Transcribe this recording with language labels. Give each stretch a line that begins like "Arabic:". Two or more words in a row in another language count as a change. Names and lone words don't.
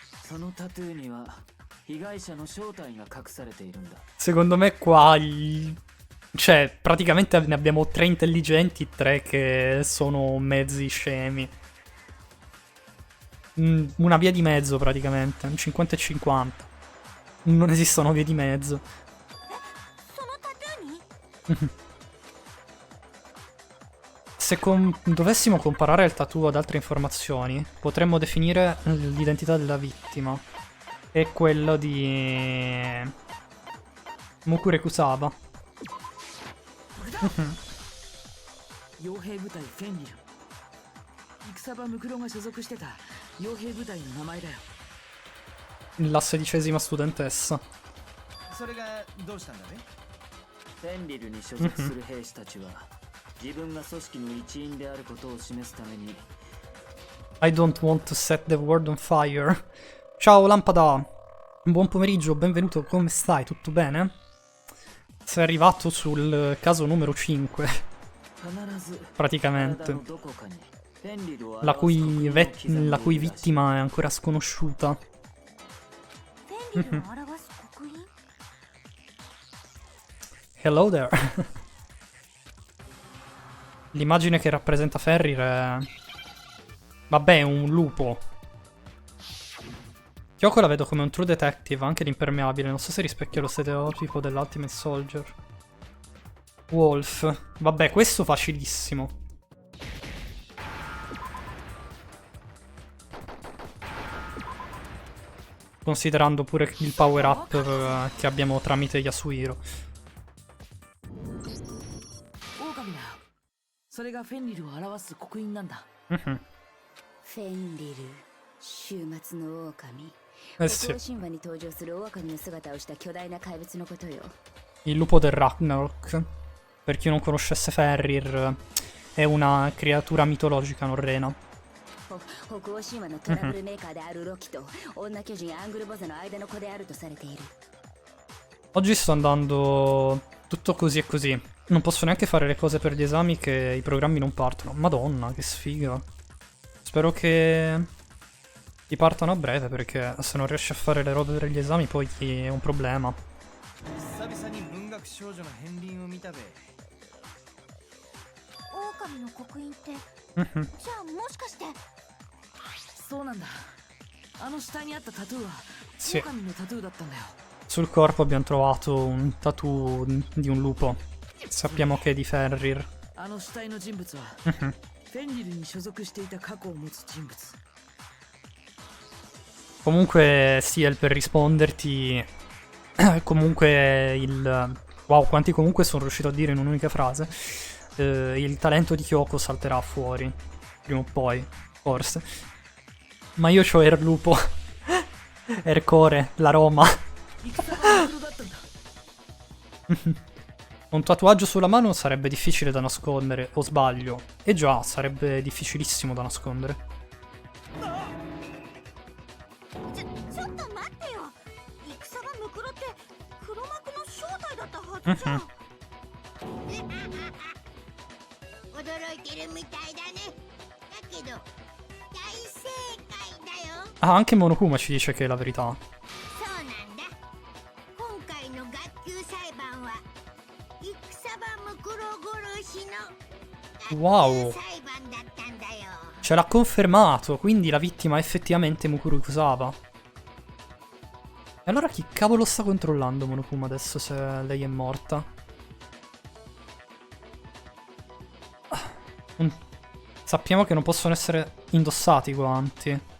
Japanese: そのタトゥーには被害者の正体が隠されているんだ。
Italian: Secondo me qua cioè, praticamente ne abbiamo 3 intelligenti, 3 che sono mezzi scemi. Una via di mezzo praticamente, un 50 e 50. Non esistono vie di mezzo.
Japanese: そのタトゥーに
Italian: Se dovessimo comparare il tattoo ad altre informazioni, potremmo definire l'identità della vittima. È quello di Mukure Kusaba.
Japanese: 傭兵部隊フェンリル。戦場ムクロが所属してた傭兵部隊の名前だよ。
Italian: La 16ª studentessa.
Japanese: それがどうしたんだね。フェンリルに所属する兵士たちは自分が組織の一員であることを示すために
English: I don't want to set the world on fire.
Italian: Ciao Lampada. Buon pomeriggio, benvenuto, come stai? Tutto bene? Sei arrivato sul caso numero 5,
Japanese: 必ず
Italian: praticamente.
Japanese: 体のどこかにフェンリルを
Italian: La
Japanese: 表す
Italian: cui,
Japanese: 刻印を刻んでいるらしい。
Italian: vittima è ancora sconosciuta.
Japanese: フェンリルを表す刻印
English: Hello there.
Italian: L'immagine che rappresenta Ferrir è... Vabbè, è un lupo. Kyoko la vedo come un
English: true detective,
Italian: anche l'impermeabile. Non so se rispecchia lo stereotipo dell'
English: Ultimate Soldier.
Italian: Wolf. Vabbè, questo facilissimo. Considerando pure il
English: power up
Italian: che abbiamo tramite Yasuhiro.
Japanese: 狼だ。それがフェンリルを表す刻印なんだ。 Mhm. フェンリル終末の狼
Italian: Eh
Japanese: 北
Italian: sì,
Japanese: 欧神話に登場する狼の姿をした巨大な怪物のことよ
Italian: il lupo del Ragnarok. Per chi non conoscesse Ferrir, è una creatura mitologica norrena.
Japanese: 北欧神話のトラブルメーカーであるロキと女巨人アングルボザの間の子であるとされている
Italian: Oggi sto andando tutto così e così. Non posso neanche fare le cose per gli esami che i programmi non partono. Madonna, che sfiga. Spero che ti partano a breve, perché se non riesci a fare le robe per gli esami poi è un problema.
Japanese: 久々に文学少女の片鱗を見たべ。狼の刻印って Mhm. じゃあもしかしてそうなんだ。あの下にあったタトゥーは
Italian: Sì.
Japanese: 狼のタトゥーだったんだよ。
Italian: Sul corpo abbiamo trovato un tattoo di un lupo. Sappiamo che è di Ferrir.
Japanese: あの死体の人物は Mhm. フェンリルに所属していた過去を持つ人物。
Italian: Comunque, Ciel, per risponderti, comunque il... Wow, quanti comunque sono riuscito a dire in un'unica frase. Il talento di Kyoko salterà fuori, prima o poi, forse. Ma io c'ho Erlupo, Ercore, la Roma.
Japanese: 戦場ムクロだったんだ。
Italian: Un tatuaggio sulla mano sarebbe difficile da nascondere, o sbaglio? E già, sarebbe difficilissimo da nascondere.
Japanese: ちょっと待ってよ戦がムクロって黒幕の正体だったはずじゃん驚いてるみたいだねだけど大正解だよ
Italian: Ah, anche Monokuma ci dice che è la verità.
Japanese: そうなんだ今回の学級裁判は戦場ムクロ殺しの
Italian: Wow,
Japanese: 裁判だったんだよ
Italian: ce l'ha confermato, quindi la vittima è effettivamente Mukuro Kusaba. E allora chi cavolo sta controllando Monokuma adesso, se lei è morta? Sappiamo che non possono essere indossati i guanti.